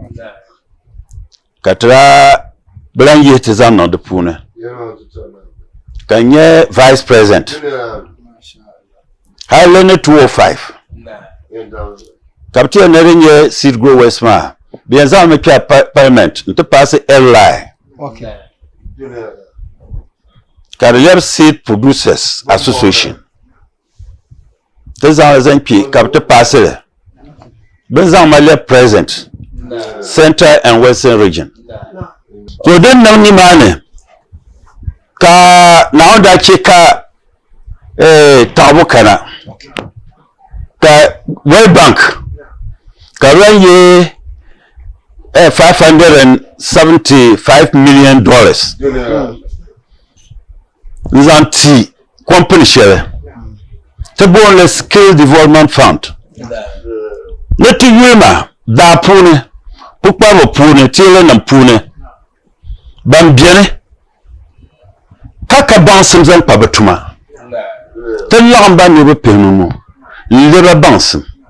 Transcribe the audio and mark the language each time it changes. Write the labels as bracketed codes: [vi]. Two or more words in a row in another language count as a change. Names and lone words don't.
[dag] ka ti daa bi lan yihi ti zaŋ niŋ di puuni ka n nyɛ [en] vice president [dag] hali ni 205 ka bi tiya ni di nyɛ [en] seed growers [dag] maa bi yɛn zaŋ mi kpɛ parliament n ti paasi LI ka di lɛbi [en] seed producers association [dag] ti zaŋ zaŋ kpe ka bi ti paasi li bin zaŋ ma lɛbi president Central and Western region to din niŋ nimaani ka naawuni daa che ka taɣibu kana ka World Bank ka lan ye $575 million n zaŋ ti company shɛli ti boonli Skill Development Fund ni ti yulima daa puuni pukpariba puuni teelanim puuni ban biɛni ka baŋsim zaŋ kpa bi tuma ti laɣim ba niriba pihinu n lɛba baŋsim